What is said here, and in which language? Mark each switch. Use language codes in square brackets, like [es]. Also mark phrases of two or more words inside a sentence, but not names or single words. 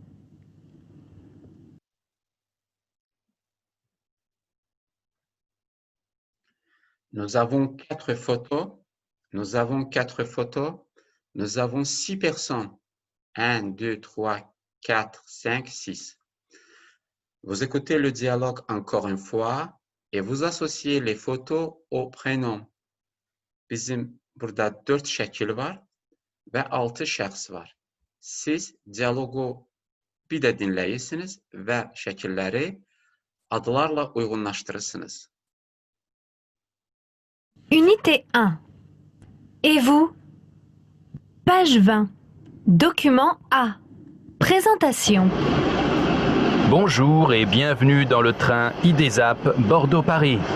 [fr] Nous avons 4 photos. Nous avons 4 photos. Nous avons 6 personnes. 1, 2, 3, 4, 5, 6. Vous écoutez le dialogue encore une fois et vous associez les photos au prénom. [az] Bizim burada 4 şəkil var və 6 şəxs var. Siz dialogu bir də dinləyirsiniz və şəkilləri adlarla uyğunlaşdırırsınız. [fr] Unité 1. Et vous? Page 20. Document A. Présentation. Bonjour et bienvenue dans le train IDESAP Bordeaux-Paris.